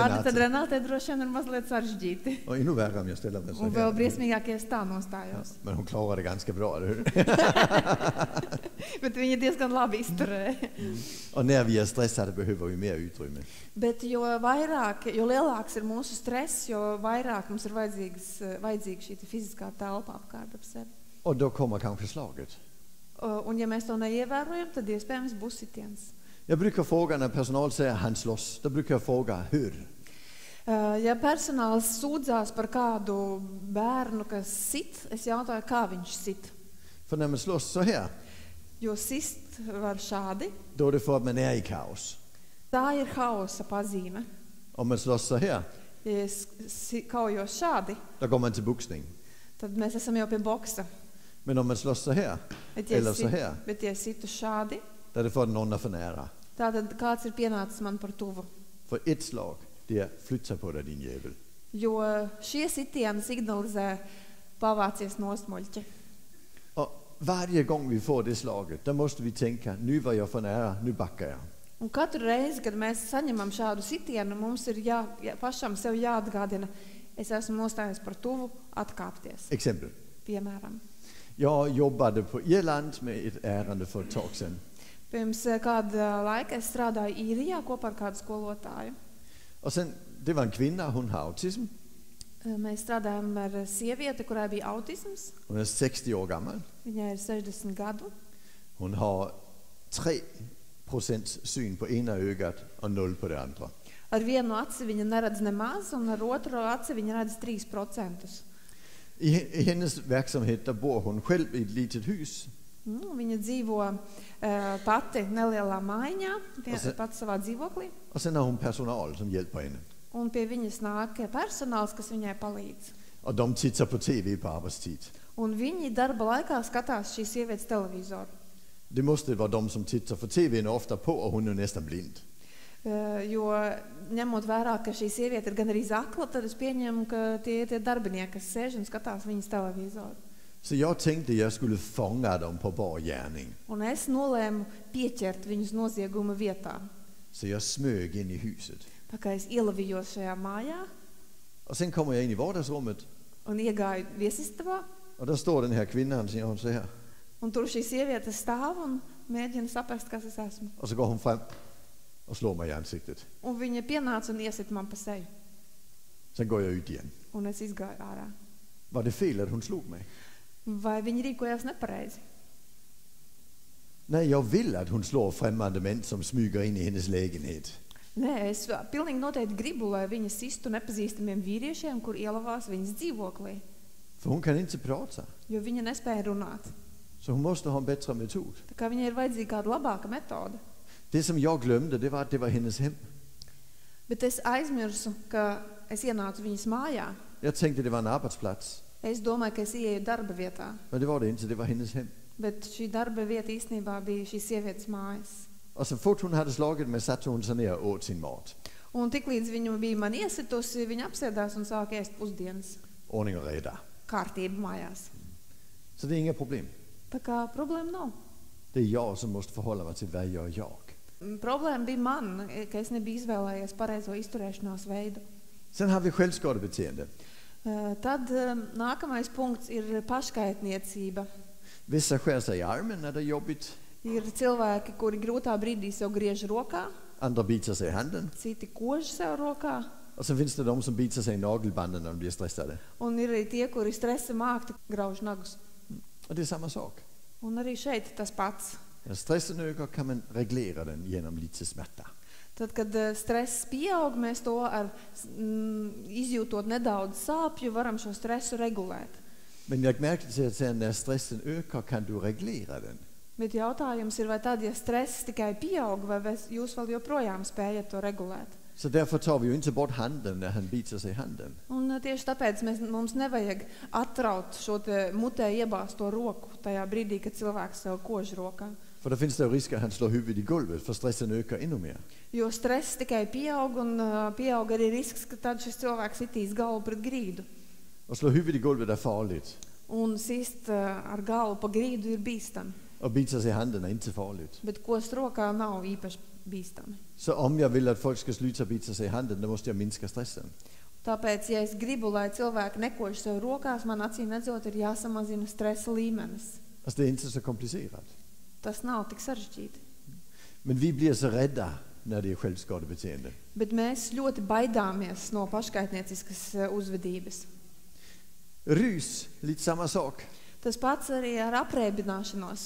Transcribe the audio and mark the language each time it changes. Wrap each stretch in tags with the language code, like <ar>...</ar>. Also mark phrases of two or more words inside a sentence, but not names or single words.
<lv>Renāte. tad Renātei droši vien ir mazliet sarežģīti.</lv> <sv>Och ännu värre om jag ställer mig så</sv> <lv>Un vēl</lv> <sv>här.</sv> <lv>briesmīgāk, ja es tā nostājos.</lv> <sv>Men hon klarar det ganska bra, eller hur?</sv> <lv>Bet viņi diezgan labi izturēja.</lv> <sv>Och när vi är stressade behöver vi mer utrymme.</sv> <lv>Bet jo lielāks ir mūsu stress, jo vairāk mums ir vajadzīga šī fiziskā telpa apkārt ap sevi.</lv> <sv>Och då kommer kanske slaget.</sv> <lv>Un ja mēs to neievērojam, tad iespējams būs sitiens.</lv> <sv>Jag brukar fråga när personal säger han slåss, då brukar jag fråga hur.</sv> <lv>Ja personāls sūdzās par kādu bērnu, kas sit, es jautāju, kā viņš sit.</lv> <sv>För när man slåss så här,</sv> <lv>Jo sist var šādi,</lv> <sv>då är det för att man är i kaos.</sv> <lv>tā ir hausa pazīme.</lv> <sv>Om man slåss så här,</sv> <lv>Ja es kaujos šādi,</lv> <sv>då går man till boxning.</sv> <lv>tad mēs esam jau pie boksa.</lv> <sv>Men om man slåss så här, eller så här,</sv> <lv>Bet ja es situ šādi,</lv> <sv>då är det för att någon är för nära.</sv> <lv>tātad kāds ir pienācis man par tuvu.</lv> <sv>För ett slag, det är flytta på dig din jävel.</sv> <lv>Jo šie sitieni signalizē pavācies nosmuļķi.</lv> <sv>Och varje gång vi får det slaget, då måste vi tänka, nu var jag för nära, nu backar jag.</sv> <lv>Un katru reizi, kad mēs saņemam šādu sitienu, mums ir pašam sev jāatgādina, es esmu nostājies par tuvu, atkāpties.</lv> <sv>Exempel.</sv> <lv>Piemēram,</lv> <sv>Jag jobbade på Irland med ett ärende för ett tag sedan.</sv> <lv>pirms kāda laika es strādāju Īrijā kopā ar kādu skolotāju.</lv> <sv>Och sen, det var en kvinna, hon har autism.</sv> <lv>Mēs strādājam ar sievieti, kurai bija autisms.</lv> <sv>Hon är 60 år gammal.</sv> <lv>Viņai ir 60 gadu.</lv> <sv>Hon har 3% syn på ena ögat och 0 på det andra.</sv> <lv>Ar vienu aci viņa neredz nemaz, un ar otru aci viņa redz 3%.</lv> <sv>I hennes verksamhet där bor hon själv i ett litet hus.</sv> <lv>Viņa dzīvo pati nelielā maiņā, se- pati savā dzīvoklī.</lv> <sv>Och sen har hon personal som hjälper henne.</sv> <lv>Un pie viņas nāk personāls, kas viņai palīdz.</lv> <sv>Och de tittar på TV på arbetstid.</sv> <lv>Un viņi darba laikā skatās šīs sievietes televizoru.</lv> <sv>Det måste vara de som tittar för TVn ofta på och hon är nästan blind.</sv> <lv>Jo ņemot vērā, ka šī sieviete ir gan arī akla, tad es pieņemu, ka tie darbinieki, kas sēž un skatās viņas televizoru.</lv> <sv>Så jag tänkte jag skulle fånga dem på bar gärning.</sv> <lv>Un es nolēmu pieķert viņus nozieguma vietā.</lv> <sv>Så jag smög in i huset.</sv> <lv>Tā kā es ielavījos šajā mājā</lv> <sv>Och sen kommer jag in i vardagsrummet</sv> <lv>un iegāju viesistabā,</lv> <sv>och där står den här kvinnan som hon så här.</sv> <lv>un tur šī sieviete stāv un mēģina saprast, kas es esmu.</lv> <sv>Och så går hon fram och slår mig i ansiktet.</sv> <lv>Un viņa pienāca un iesit man pa seju.</lv> <sv>Sen går jag ut igen.</sv> <lv>Un es izgāju ārā.</lv> <sv>Var det fel att hon slog mig?</sv> <lv>Vai viņi rīkojās nepareizi?</lv> <sv>Nej, jag vill att hon slår främmande män som smyger in i hennes lägenhet.</sv> <lv>Nē, es pilnīgi noteikti gribu, lai viņa sistu nepazīstamiem vīriešiem, kur ielavās viņas dzīvoklī,</lv> <sv>För hon kan inte prata.</sv> <lv>jo viņa nespēja runāt.</lv> <sv>Så hon måste ha en bättre metod.</sv> <lv>Tā kā viņai ir vajadzīga kāda labāka metode.</lv> <sv>Det som jag glömde, det var att det var hennes hem.</sv> <lv>Bet es aizmirsu, ka es ienācu viņas mājā.</lv> <sv>Jag tänkte det var en arbetsplats.</sv> <lv>Es domāju, ka es ieeju darba vietā.</lv> <sv>Men det var det inte, det var hennes hem.</sv> <lv>Bet šī darba vieta īstenībā bija šīs sievietes mājas.</lv> <sv>Och så fort hon hade slagit mig satte hon sig ner och åt sin mat.</sv> <lv>Un tiklīdz viņa bija man iesitusi, viņa apsēdās un sāka ēst pusdienas.</lv> <sv>Ordning och reda.</sv> <lv>Kārtība mājās.</lv> <sv>Så det är inga problem.</sv> <lv>Tā kā problēma nav.</lv> <sv>Det är jag som måste förhålla mig till vad gör jag.</sv> <lv>Problēma bija man, ka es nebiju izvēlējies pareizo izturēšanās veidu.</lv> <sv>Sen har vi självskadebeteende.</sv> <lv>Tad nākamais punkts ir paškaitniecība.</lv> <sv>Vissa skär sig i armen när det är jobbigt.</sv> <lv>Ir cilvēki, kuri grūtā brīdī sev griež rokā,</lv> <sv>Andra biter sig i handen.</sv> <lv>citi kož sev rokā,</lv> <sv>Och sen finns det de som biter sig i nagelbanden när de blir stressade.</sv> <lv>un ir arī tie, kuri stresa mākti grauž nagus.</lv> <sv>Och det är samma sak.</sv> <lv>Un arī šeit tas pats.</lv> <sv>När stressen ökar kan man reglera den genom lite smärta.</sv> <lv>Tad, kad stress pieaug, mēs to izjūtot nedaudz sāpju, varam šo stresu regulēt.</lv> <sv>Men jag märkte till att när stressen ökar kan du reglera den.</sv> <lv>Bet jautājums ir, vai tad, ja stress tikai pieaug, vai jūs vēl joprojām spējat to regulēt?</lv> <sv>Så därför tar vi ju inte bort handen när han biter sig i handen.</sv> <lv>Un tieši tāpēc mums nevajag atraut šo te mutē iebāzto roku tajā brīdī, kad cilvēks sev kož rokā.</lv> <sv>För då finns det risk att han slår huvudet i golvet för stressen ökar ännu mer.</sv> <lv>Jo stress tikai pieaug un pieaug arī risks, ka tad šis cilvēks sitīs galvu pret grīdu.</lv> <sv>Och slå huvudet i golvet är farligt.</sv> <lv>Un sist ar galvu pa grīdu ir bīstami.</lv> <sv>Och bita sig i handen är inte farligt.</sv> <lv>Bet kost rokā nav īpaši bīstami.</lv> <sv>Så om jag vill att folk ska sluta bita sig i handen, då måste jag minska stressen.</sv> <lv>Tāpēc, ja es gribu, lai cilvēki nekož sev rokās, man acīm redzot ir jāsamazina stresa līmenis.</lv> <sv>Alltså det är inte så komplicerat.</sv> <lv>Tas nav tik sarežģīti.</lv> <sv>Men vi blir så rädda när det är självskadebeteende.</sv> <lv>Bet mēs ļoti baidāmies no paškaitnieciskas uzvedības.</lv> <sv>Rus, lite samma sak.</sv> <lv>Tas pats arī ar apreibināšanos.</lv>